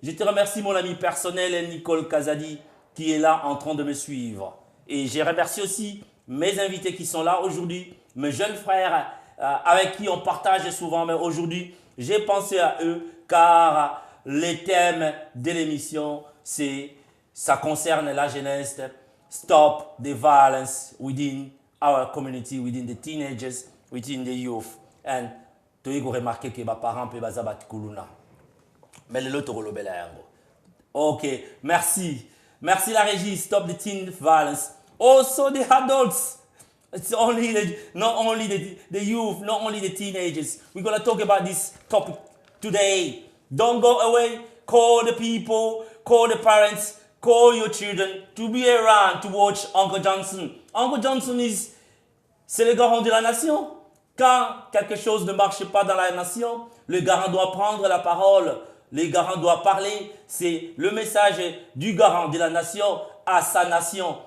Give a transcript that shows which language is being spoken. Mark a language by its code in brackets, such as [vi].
[fr] Je te remercie mon ami personnel Nicole Kazadi qui est là en train de me suivre. Et je remercie aussi mes invités qui sont là aujourd'hui, mes jeunes frères avec qui on partage souvent. Mais aujourd'hui, j'ai pensé à eux car le thème de l'émission, ça concerne la jeunesse. [en] Stop the violence within our community, within the teenagers, within the youth. And [fr] tu as remarqué que mes parents peuvent [ln] bazabat kuluna. [fr] Mais le lot ok, merci. Merci la régie. [en] Stop the teen violence. Also the adults. It's not only the youth, not only the teenagers. We're going to talk about this topic today. Don't go away. Call the people, call the parents, call your children to be around to watch Uncle Johnson. [fr] Uncle Johnson c'est le garant de la nation. Quand quelque chose ne marche pas dans la nation, le garant doit prendre la parole. Le garant doit parler. C'est le message du garant de la nation à sa nation.